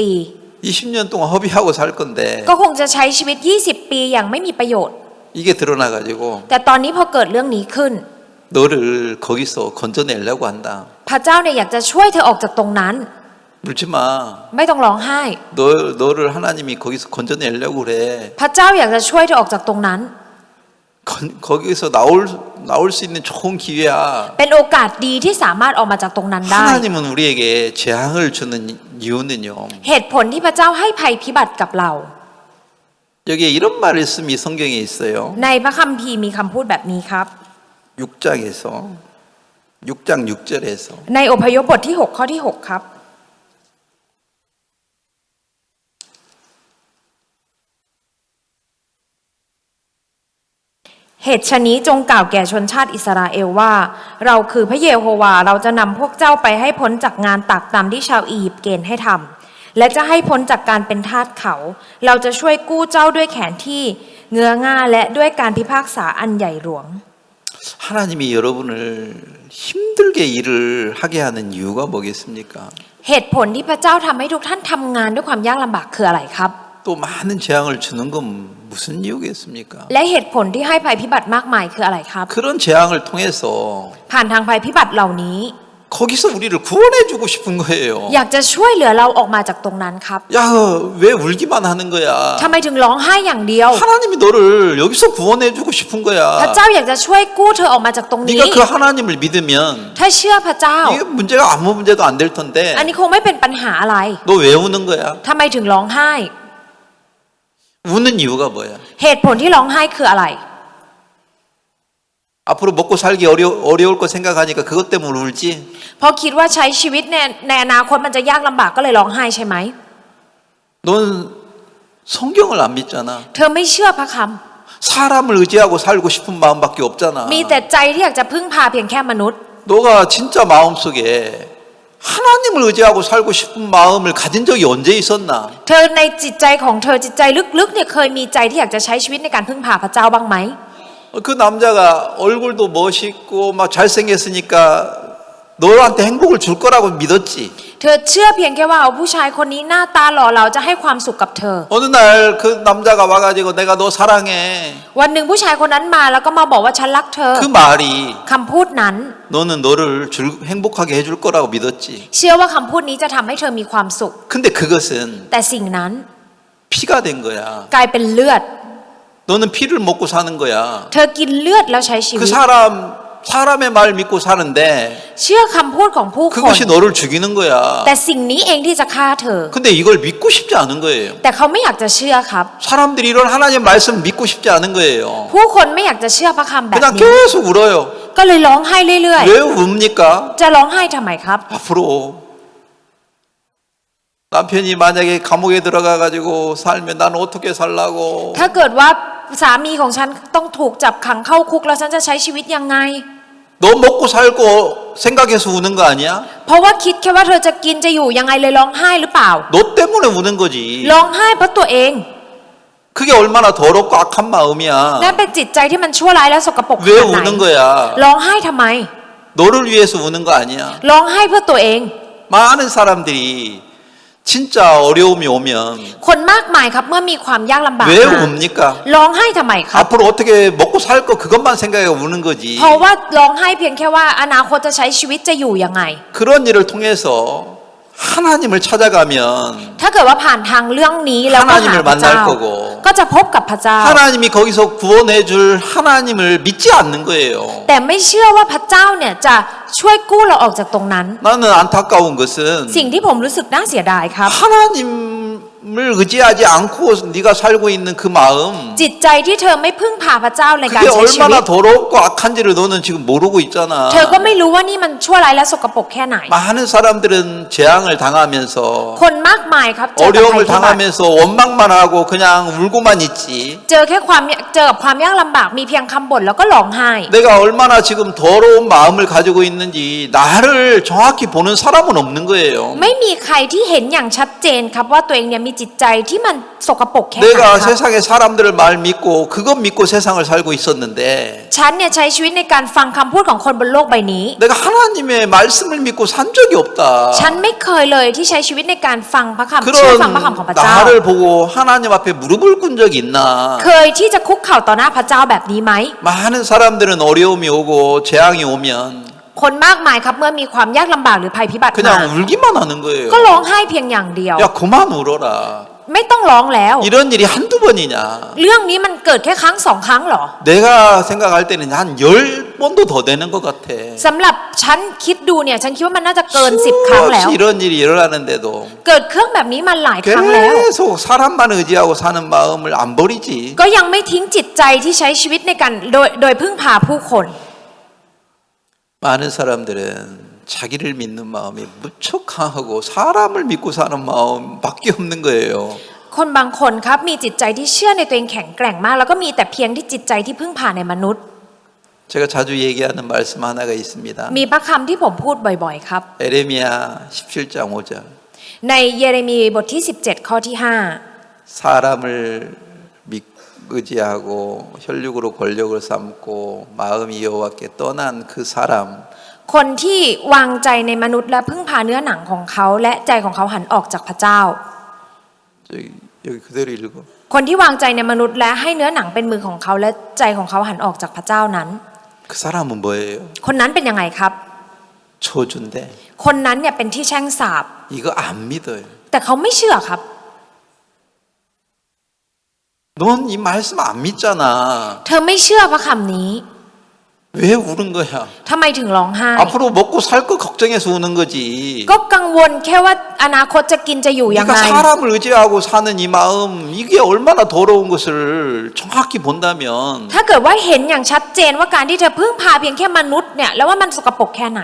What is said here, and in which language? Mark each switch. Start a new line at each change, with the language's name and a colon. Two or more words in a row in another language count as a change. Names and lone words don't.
Korean: 20년 동안 허비하고 살 건데
Thai: ก็คงจะใช้ชีวิต 20 ปีอย่างไม่มีประโยชน์
Korean: 이게 드러나가지고
Thai: แต่ตอนนี้พอเกิดเรื่องนี้ขึ้น
Korean: 너를 거기서 건져내려고 한다.
Thai: พระเจ้าเนี่ยอยากจะช่วยเธอออกจากตรงนั้น
Korean: 울지 마.
Thai: ไม่ต้องร้องไห้
Korean: 너를 하나님이 거기서 건져내려고 그래.
Thai: พระเจ้าอยากจะช่วยเธอออกจากตรงนั้น
Korean: 거기서 나올 수 있는 좋은 기회야.
Thai: เป็นโอกาสดีที่สามารถออกมาจากตรงนั้นได้
Korean: 하나님은 우리에게 재앙을 주는 이유는요.
Thai: เหตุผลที่พระเจ้าให้ภัยพิบัติกับเรา
Korean: 여기에 이런 말씀이 성경에 있어요.
Thai: ในพระคัมภีร์มีคำพูดแบบนี้ครับ
Korean: 6장 6절에서
Thai: ในอพยพบทที่ 6 ข้อที่ 6 ครับ เหตุฉะนี้จงกล่าวแก่ชนชาติอิสราเอลว่า เราคือพระเยโฮวาเราจะนำพวกเจ้าไปให้พ้นจากงานตักตามที่ชาวอียิปต์เกณฑ์ให้ทำและจะให้พ้นจากการเป็นทาสเขา เราจะช่วยกู้เจ้าด้วยแขนที่เงื้อง่าและด้วยการพิพากษาอันใหญ่หลวง
Korean: 하나님이 여러분을 힘들게 일을 하게 하는 이유가 뭐겠습니까?
Thai: เหตุผลที่พระเจ้าทำให้ทุกท่านทำงานด้วยความยากลำบากคืออะไรครับ
Korean: 또 많은 재앙을 주는 건 무슨 이유겠습니까?
Thai: และเหตุผลที่ให้ภัยพิบัติมากมายคืออะไรครับ
Korean: 그런 재앙을 통해서
Thai: ผ่านทางภัยพิบัติเหล่านี้
Korean: 거기서 우리를 구원해주고 싶은 거예요.
Thai: อยากจะช่วยเหลือเราออกมาจากตรงนั้นครับ
Korean: 야, 왜 울기만 하는 거야?
Thai: ทำไมถึงร้องไห้อย่างเดียว
Korean: 하나님이 너를 여기서 구원해주고 싶은
Thai: พระ
Korean: 거야.
Thai: เจ้าอยากจะช่วยกู้เธอออกมาจากตรงนี้
Korean: 네가 그 하나님을 믿으면
Thai: ถ้าเชื่อพระเจ้า
Korean: 이게 문제가 아무 문제도 안 될 텐데
Thai: อันนี้คงไม่เป็นปัญหาอะไร
Korean: 너 왜 우는 거야?
Thai: ทำไมถึงร้องไห้
Korean: 우는 이유가 뭐야?
Thai: เหตุผลที่ร้องไห้คืออะไร
Korean: 앞으로 먹고 살기 어려울 거 생각하니까 그것 때문에 울지?
Thai: เพราะคิดว่าใช้ชีวิตในอนาคตมันจะยากลำบากก็เลยร้องไห้ใช่ไหม
Korean: 넌 성경을 안 믿잖아.
Thai: เธอไม่เชื่อพระค
Korean: 사람을 의지하고 살고 싶은 마음밖에 없잖아.
Thai: ำมีแต่ใจที่อยากจะพึ่งพาเพียงแค่มนุษย์
Korean: 너가 진짜 마음속에 하나님을 의지하고 살고 싶은 마음을 가진 적이 언제 있었나?
Thai: เธอในจิตใจของเธอจิตใจลึกๆเนี่ยเคยมีใจที่อยากจะใช้ชีวิตในการพึ่งพาพระเจ้าบ้างไหม
Korean: 그 남자가 얼굴도 멋있고 막 잘생겼으니까 너한테 행복을 줄 거라고 믿었지.
Thai: เธอเชื่อเพียงแค่ว่าเอาผู้ชายคนนี้หน้าตาหล่อเหลาจะให้ความสุขกับเธอ
Korean: 어느 날 그 남자가 와가지고 내가 너 사랑해.
Thai: วันหนึ่งผู้ชายคนนั้นมาแล้วก็มาบอกว่าฉันรักเธอ
Korean: 그 말이
Thai: คำพูดนั้น
Korean: 너는 너를 행복하게 해줄 거라고 믿었지.
Thai: เชื่อว่าคำพูดนี้จะทำให้เธอมีความสุข
Korean: 근데 그것은
Thai: แต่สิ่งนั้น
Korean: 피가 된 거야.
Thai: กลายเป็นเลือด
Korean: 너는 피를 먹고 사는 거야.
Thai: เธอกินเลือดแล้วใช้ชีวิ
Korean: 그
Thai: ต
Korean: 사람의 말 믿고 사는데
Thai: เชื่อคำพูดของผู้คน
Korean: 그것이 너를 죽이는 거야.
Thai: แต่สิ่งนี้เองที่จะฆ่าเธอ
Korean: 근데 이걸 믿고 싶지 않은 거예요.
Thai: แต่เขาไม่อยากจะเชื่อครับ
Korean: 사람들이 이런 하나님 말씀 믿고 싶지 않은 거예요.
Thai: ผู้คนไม่อยากจะเชื่อพระคำแบบ
Korean: 그냥
Thai: นี้
Korean: 계속 울어요.
Thai: ก็เลยร้องไห้เรื่อย
Korean: 왜 웁니까?
Thai: ๆ จะร้องไห้ทำไมครับ
Korean: 앞으로 남편이 만약에 감옥에 들어가 가지고 살면 나는 어떻게 살라고?
Thai: ถ้าเกิดว่าสามีของฉันต้องถูกจับขังเข้าคุกแล้วฉันจะใช้ชีวิตยังไง
Korean: 너 먹고 살고 생각해서 우는 거 아니야?
Thai: เพราะว่าคิดแค่ว่าเธอจะกินจะอยู่ยังไงเลยร้องไห้หรือเปล่า
Korean: 너 때문에 우는 거지.
Thai: ร้องไห้เพราะตัวเอง
Korean: 그게 얼마나 더럽고 악한 마음이야.
Thai: นั่นเป็นจิตใจที่มันชั่วร้ายและสกปรกข
Korean: 왜
Thai: นาดไหน
Korean: 우는 거야?
Thai: ร้องไห้ทำไม
Korean: 너를 위해서 우는 거 아니야.
Thai: ร้องไห้เพื่อตัวเอง
Korean: 많은 사람들이 진짜 어려움이 오면
Thai: คนมากมายครับเมื่อมีความยากลำบาก
Korean: 왜
Thai: มา
Korean: 웁니까?
Thai: ร้องไห้ทำไมครับ
Korean: 앞으로 어떻게 먹고 살 거 그것만 생각해 우는 거지.
Thai: เพราะว่าร้องไห้เพียงแค่ว่าอนาคตจะใช้ชีวิตจะอยู่ยังไง
Korean: 그런 일을 통해서 하나님을 찾아가면
Thai: ถ้าเกิดว่าผ่านทางเรื่องนี้แล้วก็หา
Korean: 하나님을
Thai: พระเจ้า
Korean: 만날 거고
Thai: ก็จะพบกับพระเจ้า
Korean: 하나님이 거기서 구원해 줄 하나님을 믿지 않는 거예요.
Thai: แต่ไม่เชื่อว่าพระเจ้าเนี่ยจะช่วยกู้เราออกจากตรงนั้น
Korean: 나는 안타까운 것은
Thai: สิ่งที่ผมรู้สึกน่าเสียดายครับ
Korean: 하나님을 의지하지 않고 네가 살고 있는 그 마음
Thai: จิตใจที่เธอไม่พึ่งพาพระเจ้าในการ
Korean: 그게
Thai: ใช้ชีวิต
Korean: 얼마나 더럽고 악한지를 너는 지금 모르고 있잖아.
Thai: เธอก็ไม่รู้ว่านี่มันชั่วร้ายและสกปรกแค่ไหน
Korean: 많은 사람들은 재앙을 당하면서
Thai: คนมากมายครับเจอกับภัย
Korean: 어려움을
Thai: พิบัติ
Korean: 당하면서 원망만 하고 그냥 울고만 있지.
Thai: เจอกับความยากลำบากมีเพียงคำบ่นแล้วก็ร้องไห้
Korean: 내가 얼마나 지금 더러운 마음을 가지고 있는지 나를 정확히 보는 사람은 없는 거예요.
Thai: ไม่มีใครที่เห็นอย่างชัดเจนครับว่าตัวเองเนี่ยมีจิตใจที่มันสกปรกแค่ไหน
Korean: 내가
Thai: ครับ
Korean: 세상의 사람들을 말 믿고 그것 믿고 세상을 살고 있었는데
Thai: ฉันเนี่ยใช้ชีวิตในการฟังคำพูดของคนบนโลกใบนี้
Korean: 내가 하나님의 말씀을 믿고 산 적이 없다.
Thai: ฉันไม่เคยเลยที่ใช้ชีวิตในการฟังพระคำเชื่อฟังพระคำของพระเจ้า
Korean: 나를 보고 하나님 앞에 무릎을 꿇은 적이 있나?
Thai: เคยที่จะคุกเข่าต่อหน้าพระเจ้าแบบนี้ไหม
Korean: 많은 사람들은 어려움이 오고 재앙이 오면
Thai: คนมากมายครับเมื่อมีความยากลำบากหรือภัยพิบัติมา
Korean: 그냥 울기만 하는 거예요.
Thai: ก็ร้องไห้เพียงอย่างเดียว
Korean: 야 그만 울어라.
Thai: ไม่ต้องร้องแล้ว
Korean: 이런 일이 한두 번이냐?
Thai: เรื่องนี้มันเกิดแค่ครั้งสองครั้งเหรอ
Korean: 내가 생각할 때는 한 10번도 더 되는 것 같아.
Thai: สำหรับฉันคิดดูเนี่ยฉันคิดว่ามันน่าจะเกิน10 ครั้งแล้ว
Korean: 수없이 이런 일이 일어나는데도
Thai: เกิดเครื่องแบบนี้มาหลายครั้งแล้ว
Korean: 계속 사람만 의지하고 사는 마음을 안 버리지.
Thai: ก็ยังไม่ทิ้งจิตใจที่ใช้ชีวิตในการโดยพึ่งพาผู้คน
Korean: 많은 사람들은 자기를 믿는 마음이 무척 강하고 사람을 믿고 사는 마음밖에 없는 거예요.
Thai: คนบางคนครับมีจิตใจที่เชื่อในตัวเองแข็งแกร่งมาก แล้วก็มีแต่เพียงที่จิตใจที่พึ่งพาในมนุษย์
Korean: 제가 자주 얘기하는 말씀 하나가 있습니다.
Thai: มีพระคำที่ผมพูดบ่อยๆครับ
Korean: 에레미야 17장 5절.
Thai: ในเยเรมีบทที่17ข้อที่
Korean: 사람을 의지하고 혈육으로 권력을 삼고 마음이 여호와께 떠난 그 사람
Thai: 5 คนที่วางใจในมนุษย์และพึ่งพาเนื้อหนังของเขาและใจของเขาหันออกจากพระเจ้า
Korean: 여기 그대로 읽어.
Thai: คนที่วางใจในมนุษย์และให้เนื้อหนังเป็นมือของเขาและใจของเขาหันออกจากพระเจ้านั้น
Korean: 그 사람은 뭐예요?
Thai: คนนั้นเป็นยังไงครับ
Korean: 저주인데
Thai: คนนั้นเนี่ยเป็นที่แช่งสาป
Korean: 이거 안 믿어요.
Thai: แต่เขาไม่เชื่อครับ
Korean: 넌 이 말씀 안 믿잖아.
Thai: เธอไม่เชื่อพระคำนี้
Korean: 왜 우는 거야?
Thai: ทำไมถึงร้องไห้
Korean: 앞으로 먹고 살 거 걱정해서 우는 거지.
Thai: ก็กังวลแค่ว่าอนาคตจะกินจะอยู่ยังไง
Korean: 그러니까 사람을 의지하고 사는 이 마음 이게 얼마나 더러운 것을 정확히 본다면
Thai: ถ้าเกิดว่าเห็นอย่างชัดเจนว่าการที่เธอพึ่งพาเพียงแค่มนุษย์เนี่ยแล้วว่ามันสกปรกแค่ไหน